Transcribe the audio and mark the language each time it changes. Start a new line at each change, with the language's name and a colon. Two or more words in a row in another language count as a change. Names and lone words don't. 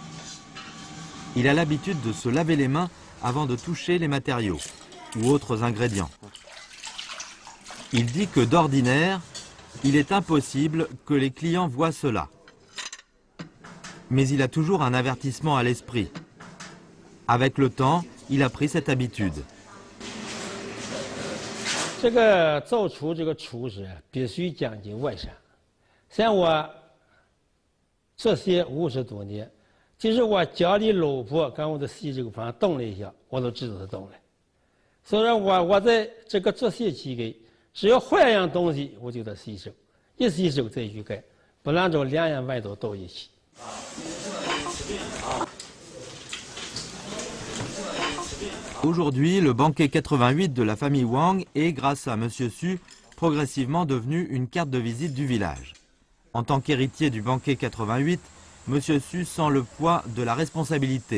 French: Il a l'habitude de se laver les mains avant de toucher les matériaux ou autres ingrédients. Il dit que d'ordinaire, il est impossible que les clients voient cela. Mais il a toujours un avertissement à l'esprit. Avec le temps, il a pris cette habitude.
Chinese: 这个造厨这个厨师必须讲究卫生。像我这些50多年，就是我家里老婆跟我的洗手房动了一下，我都知道她动了。所以我在这个这些期间，只要换一样东西，我就得洗手，一洗手再去盖，不然就两样味道到一起。
French: Aujourd'hui, le banquet 88 de la famille Wang est, grâce à Monsieur Su, progressivement devenu une carte de visite du village. En tant qu'héritier du banquet 88, Monsieur Su sent le poids de la responsabilité.